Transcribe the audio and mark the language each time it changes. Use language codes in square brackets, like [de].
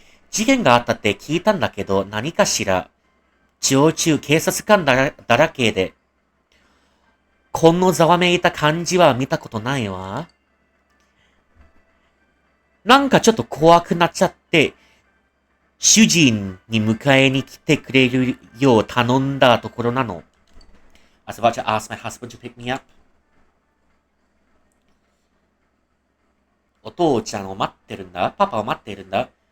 [ja] 事件があったって聞いたんだけど、何かしら、常駐警察官だらけで、このざわめいた感じは見たことないわ。なんかちょっと怖くなっちゃって、主人に迎えに来てくれるよう頼んだところなの。 [en] I was about to ask my husband to pick me up. [ja] お父ちゃんを待ってるんだ。パパを待っているんだ。